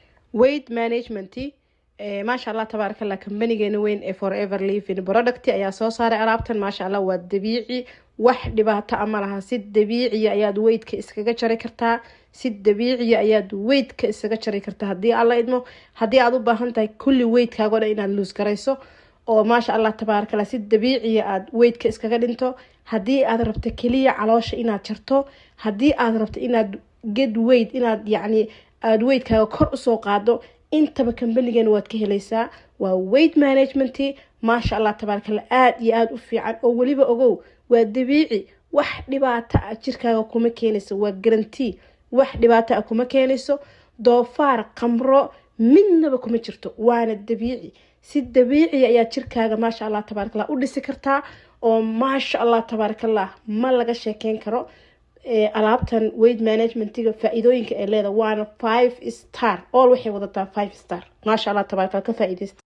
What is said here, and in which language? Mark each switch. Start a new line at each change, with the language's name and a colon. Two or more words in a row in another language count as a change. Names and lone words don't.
English: weight management
Arabic: ما شاء الله تبارك الله
Somali: كمبانيgeena weyn ee
English: forever living product
Somali: ayaa soo saaray alaabtan
Arabic: ما شاء الله
Somali: waa dabiici wax dhibaato ama laha si dabiici ayaad weight-ka iskaga jari kartaa si dabiici ayaad weight-ka iskaga jari kartaa hadii alla idmo hadii aad u baahan tahay kulli weight-kaaga inaad lose garayso oo
Arabic: ما شاء الله تبارك الله
Somali: si dabiici aad weight-ka iskaga dhinto hadii aad rabto kaliya caloosha inaad jarto hadii aad rabto inaad
English: get weight
Somali: inaad yaani aad weight-kaaga kor u soo qaado intaba company-gan waad ka helaysaa waa
English: weight management
Arabic: ما شاء الله تبارك الله
Somali: aad iyo aad u fiican oo waliba ogow waa dabiici wax dhibaato ah jirkaaga kuma keenayso waa guarantee wax dhibaato ah kuma keenayso doofaar qamro midnaba kuma jirto waana dabiici si dabiici ayaa jirkaaga
Arabic: ما شاء الله تبارك الله
Somali: u dhisi kartaa oo
Arabic: ما شاء الله تبارك الله
Somali: ma laga sheekeyn karo alaabtan weight managementiga faa'iidooyinka ay leedahay waana 5 star all waxay wadataa 5 star
Arabic: ما شاء الله تبارك الله
Somali: ka faa'iideysta